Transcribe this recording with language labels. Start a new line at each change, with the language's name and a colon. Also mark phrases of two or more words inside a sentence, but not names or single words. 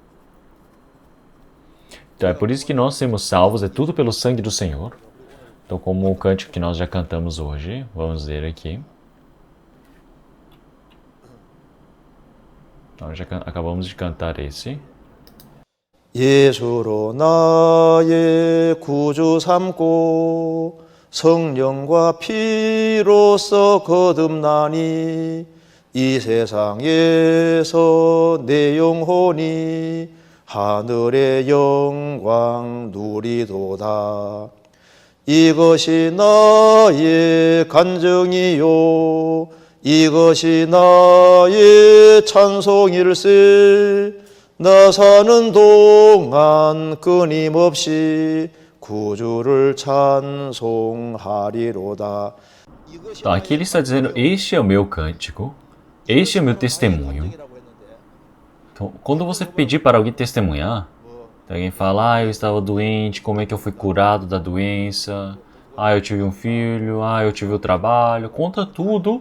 Portuguese: Então é por isso que nós somos salvos, é tudo pelo sangue do Senhor. Então como o cântico que nós já cantamos hoje, vamos ver aqui. Nós já acabamos de cantar esse.
Korean: 예수로 나의 구주 삼고 성령과 피로써 거듭나니 이 세상에서 내 영혼이 하늘의 영광 누리도다. 이것이 나의 간증이요 이것이 나의 찬송일세 나 사는 동안 끊임없이 구주를 찬송하리로다.
Portuguese: Então, aqui ele está dizendo, este é o meu cântico, este é o meu testemunho. Então, quando você pedir para alguém testemunhar, alguém fala, eu estava doente, como é que eu fui curado da doença, eu tive um filho, eu tive o trabalho, conta tudo.